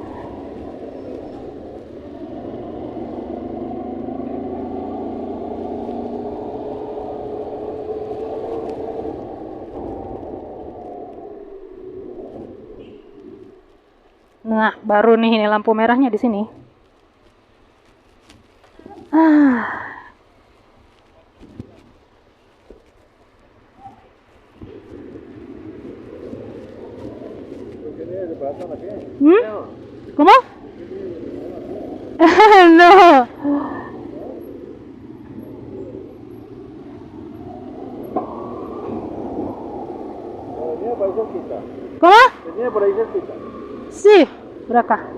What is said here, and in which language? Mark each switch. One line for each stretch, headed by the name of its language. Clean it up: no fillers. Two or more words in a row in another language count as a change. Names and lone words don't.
Indonesian: Nah, baru nih ini lampu merahnya di sini.
Spanish: ¿Cómo? No. ¿Cómo? Venía por ahí cerquita. Sí, por acá.